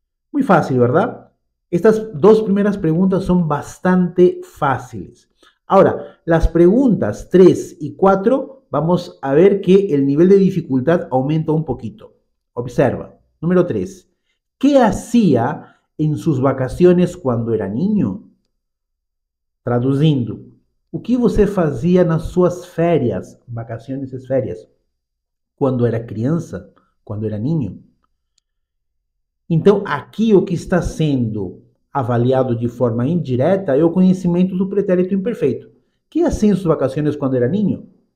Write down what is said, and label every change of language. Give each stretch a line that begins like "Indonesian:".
Spanish: Muy fácil, ¿verdad? Estas dos primeras preguntas son bastante fáciles. Ahora, las preguntas 3 y 4, vamos a ver que el nivel de dificultad aumenta un poquito. Observa. Número 3. ¿Qué hacía en sus vacaciones cuando era niño?
Portuguese: Traduzindo, o que você fazia nas suas férias, vacaciones e férias, quando era criança, quando era niño? Então, aqui o que está sendo avaliado de forma indireta é o conhecimento do pretérito imperfeito.
Spanish: ¿Qué hacía en sus vacaciones cuando era niño?